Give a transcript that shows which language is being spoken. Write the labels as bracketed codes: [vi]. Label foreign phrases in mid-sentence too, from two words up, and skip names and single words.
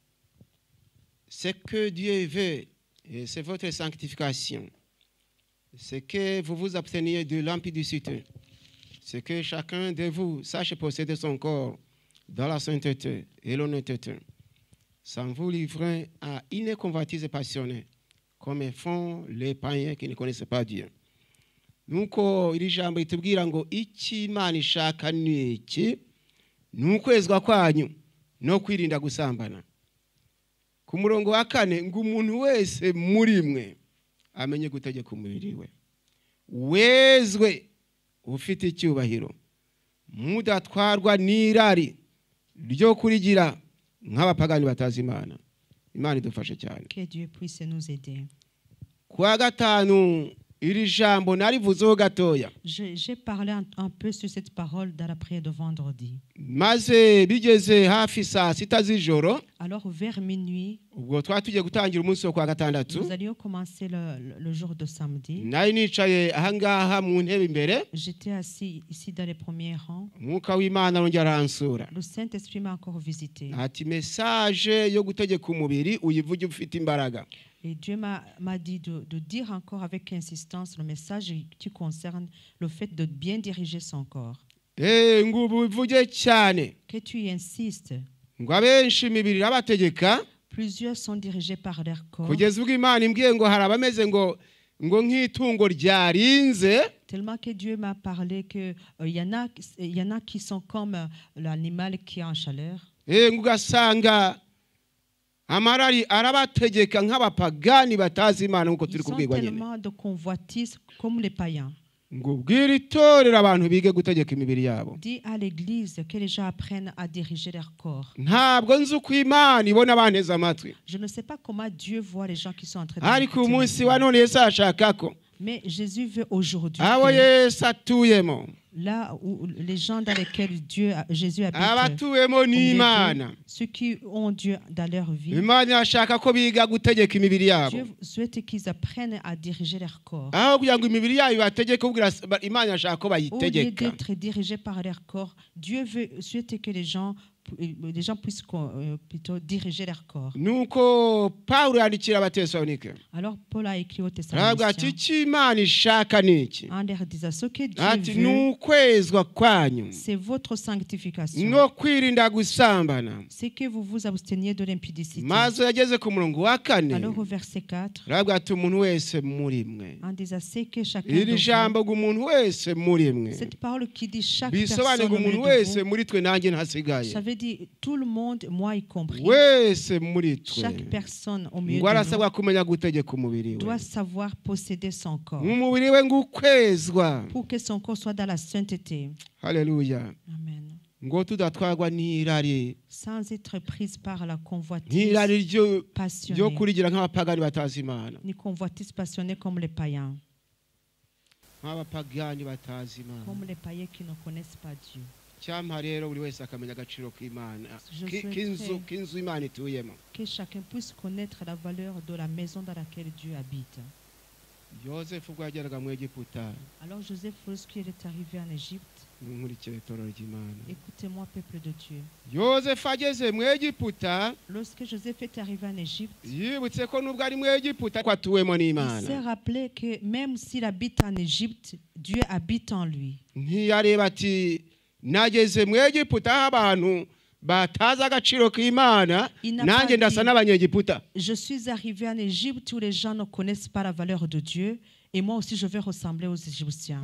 [fr] Ce que Dieu veut, et c'est votre sanctification. C'est que vous vous absteniez de l'impudicité. C'est que chacun de vous sache posséder son corps dans la sainteté et l'honnêteté, sans vous livrer à une convoitise passionnée, comme font les païens qui ne connaissent pas Dieu. [rw] Nuko iri jambo ritubwira ngo iki Imana ishaka ni iki, ni ukwezwa kwanyu no kwirinda gusambana. Ku murongo wa 4 ngo umuntu wese muri mwe amenye gutegeka umubiri we, wezwe ufite icyubahiro, mudatwarwa n'irari ryo kurigira nk'abapagani batazi Imana. Imana idufashe cyane. [fr] Que Dieu puisse nous aider. [rw] Kwa gatanu iri jambo narivuzeho gatoya, [fr] J'ai parlé un peu sur cette parole dans la prière de vendredi. [rw] maze bigeze hafi saa 6 z'ijoro, [fr] Alors vers minuit, [rw] ubwo twari tugiye gutangira umunsi wo kwa gatandatu, [fr] nous allions commencer le jour de samedi. [rw] nari nicaye ahangaha mu ntebe imbere, [fr] J'étais assis ici dans les premiers rangs. [rw] umwuka w'Imana arongera aransura [fr] Le Saint-Esprit m'a encore visité. [rw] ati message yo gutegeka umubiri uyivuge ufite imbaraga. [fr] Et Dieu m'a dit de dire encore avec insistance le message qui concerne le fait de bien diriger son corps. [rw] Ngo ubivuge cyane, [fr] Que tu y insistes. [rw] ngo abenshi imibiri irabategeka, [fr] Plusieurs sont dirigés par leur corps. [rw] kugeza ubwo Imana imbwiye ngo hari abameze ngo nk'itungo ryarinze, [fr] Tellement que Dieu m'a parlé que y en a qui sont comme l'animal qui est en chaleur. [rw] ngo ugasanga amarari arabategeka nk'abapagani batazi Imana nk'uko turi [fr] Ils sont [rw] kubwirwa nyine. [fr] tellement de convoitise comme les païens. [rw] Ngo ubwire itorero abantu bige gutegeka imibiri yabo. [fr] Dis à l'église que les gens apprennent à diriger leur corps. [rw] Ntabwo nzi uko Imana ibona abanteze amatwi, [fr] Je ne sais pas comment Dieu voit les gens qui sont en train de [rw] ariko [fr] m'écouter [rw] umunsi wa [fr] maintenant. [rw] none Yesu ashaka ko [fr] Mais Jésus veut aujourd'hui [rw] abo [fr] que [rw] Yesu atuyemo, [fr] là où les gens dans lesquels Jésus habite, [rw] abatuwemo n'Imana, [fr] ceux qui ont Dieu dans leur vie, [rw] Imana ashaka ko biga gutegeka imibiri yabo, [fr] Dieu souhaite qu'ils apprennent à diriger leur corps. [rw] aho kugira ngo imibiri yabo bategeke, ubwira Imana ashaka ko [fr] Au lieu [rw] bayitegeka. [fr] d'être dirigés par leur corps, Dieu souhaite que les gens puissent plutôt diriger leur corps. [rw] Nuko Pawulo yandikira Abatesalonike, [fr] Alors Paul a écrit aux [rw] aravuga ati [fr] Thessaloniciens [rw] icyo Imana ishaka ni iki, [fr] en leur disant ce que [rw] ati [fr] Dieu [rw] ni [fr] veut, [rw] ukwezwa kwanyu [fr] c'est votre sanctification. [rw] no kwirinda gusambana. [fr] C'est que vous vous absteniez de l'impudicité. [rw] Maze yageze ku murongo wa 4, [fr] Alors au verset 4, [rw] aravuga ati umuntu wese muri mwe. [fr] en disant c'est que chacun [rw] Iri [fr] de vous, [rw] jambo ngo umuntu wese muri mwe [fr] cette parole qui dit chaque [rw] bisobanuye [fr] personne [rw] ngo [fr] au milieu [rw] umuntu [fr] de [rw] wese [fr] vous, [rw] muri twe nanjye ntasigaye, [fr] ça veut dire tout le monde, moi y compris, [rw] wese muri twe [fr] chaque personne au milieu [rw] ngo [fr] de [rw] arasabwa [fr] nous [rw] kumenya gutegeka umubiri we, [fr] doit savoir posséder son corps [rw] umubiri we ngo ukwezwa. [fr] pour que son corps soit dans la sainteté. [rw] Haleluya. Amen. Ngo tudatwarwa n'irari, [fr] Sans être prise par la convoitise [rw] n'irari ryo [fr] passionnée, [rw] kurigira nk'abapagani batazi Imana, [fr] ni convoitise passionnée comme les païens, [rw] nk'abapagani batazi Imana. [fr] comme les païens qui ne connaissent pas Dieu. [rw] Cyampa rero buri wese akamenya agaciro k'Imana, [fr] Je souhaiterais [rw] k'inzu Imana ituyemo. [fr] que chacun puisse connaître la valeur de la maison dans laquelle Dieu habite. [rw] Yosefu ubwo yageraga mu Egiputa, [fr] Alors Joseph, lorsqu'il est arrivé en Égypte, [rw] nkurikire itorero ry'Imana, [fr] écoutez-moi peuple de Dieu, [rw] Yosefu ageze mu Egiputa, [fr] lorsque Joseph est arrivé en Égypte, [rw] yibutse ko nubwo ari mu Egiputa ko atuwemo [fr] il [rw] n'Imana. [fr] s'est rappelé que même s'il habite en Égypte, Dieu habite en lui. [rw] Ntiyareba ati nageze mu Egiputa aho abantu batazi agaciro k'Imana, nanjye ndasa n'abanyegiputa. [fr] Je suis arrivé en Égypte où les gens ne connaissent pas la valeur de Dieu et moi aussi je vais ressembler aux Égyptiens.